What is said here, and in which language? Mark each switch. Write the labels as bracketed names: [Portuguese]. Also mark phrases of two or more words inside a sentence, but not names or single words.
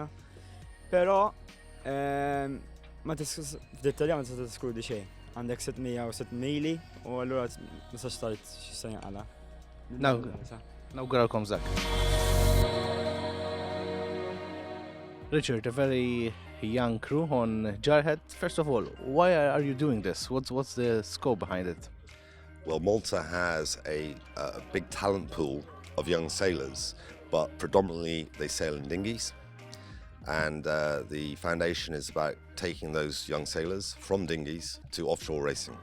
[Maltese] Però ma f'dettalja ma tista' tiskludi xejn. Għandek 606 mili u allura ma tistax tgħid x'se jinqala. Nawguralkom Zak. [English] Richard, a very young crew on Jarhead. First of all, why are you doing this? What's the scope behind it? Well, Malta has a big talent pool of young sailors, but predominantly they sail in dinghies. And the foundation is about taking those young sailors from dinghies to offshore racing.